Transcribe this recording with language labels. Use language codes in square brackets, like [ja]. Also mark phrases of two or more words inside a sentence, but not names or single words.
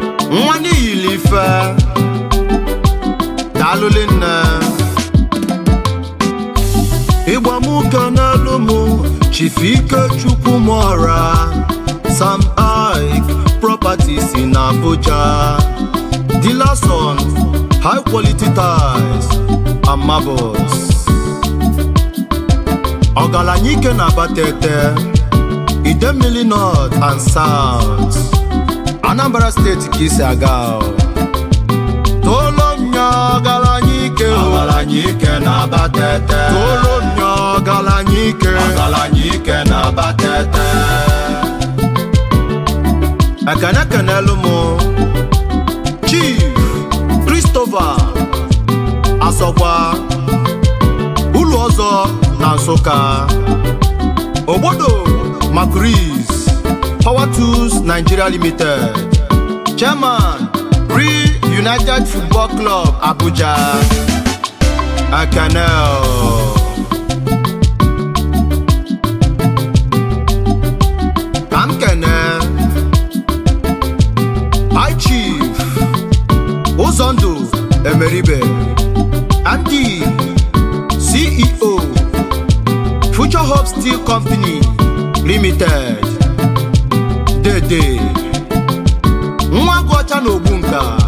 [ig] Nwa n'iyili ife, daalụ nne. Igbo m kenelu m, Chief Ikechukwu Mora, Sam Ike Properties in Abuja. [en] Dealers on high quality tiles and marbles. [ig] Ọgaranya ike na Abatete, Idemili North and South, Anambra State ka isi aga o. Tolo m nye ọgaranya ike o. Ọgaranya ike na Abatete. Tolo m nye ọgaranya ike. Ọgaranya ike na Abatete. Ekene kenelu m, Chief Christopher Asokwa, Ulu Ọzọ na Nsụka. Ogbodo Macris, [en] Power Tools Nigeria Limited, Chairman, Real United Football Club, Abuja. [ig] Ekene o. Ka m kene High Chief Ụzọndụ Emeribe, M D, C E O, Future Hope Steel Company Limited, Dede, Nwa Gụọcha na Ogbunka.